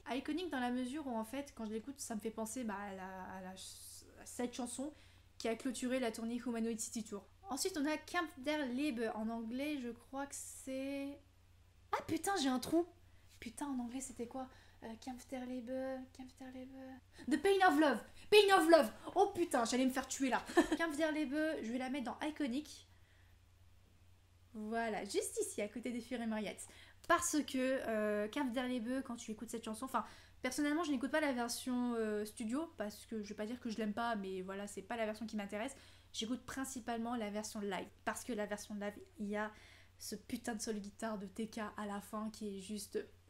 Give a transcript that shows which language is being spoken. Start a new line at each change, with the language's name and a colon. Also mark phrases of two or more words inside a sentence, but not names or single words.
French: Iconic dans la mesure où en fait quand je l'écoute ça me fait penser à cette chanson qui a clôturé la tournée Humanoid City Tour. Ensuite, on a Kampf der Liebe. En anglais, je crois que c'est... Ah putain, j'ai un trou. Putain, en anglais, c'était quoi Kampf der Liebe... The Pain of Love. Pain of Love. Oh putain, j'allais me faire tuer là. Kampf der Liebe, je vais la mettre dans Iconic. Voilà, juste ici, à côté des Fury Mariettes. Parce que Kampf der Liebe, quand tu écoutes cette chanson... Enfin, personnellement, je n'écoute pas la version studio parce que je vais pas dire que je l'aime pas, mais voilà, c'est pas la version qui m'intéresse. J'écoute principalement la version live parce que la version live, il y a ce putain de solo guitare de TK à la fin qui est juste.